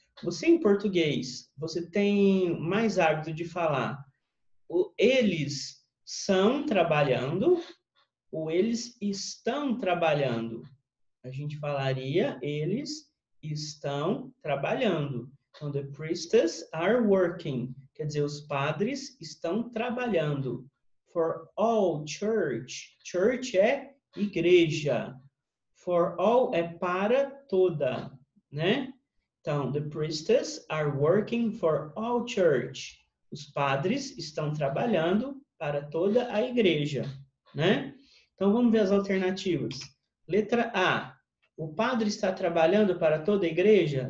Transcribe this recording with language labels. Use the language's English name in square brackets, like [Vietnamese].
[Portuguese] Você em português, você tem mais hábito de falar eles são trabalhando ou eles estão trabalhando? A gente falaria eles estão trabalhando. [English] Então, the priests are working. [Portuguese] Quer dizer, os padres estão trabalhando. [English] For all church. [Portuguese] Church é igreja. For all é para toda, né? [English] Então, the priests are working for all church. [Portuguese] Os padres estão trabalhando para toda a igreja, né? Então, vamos ver as alternativas. Letra A. O padre está trabalhando para toda a igreja?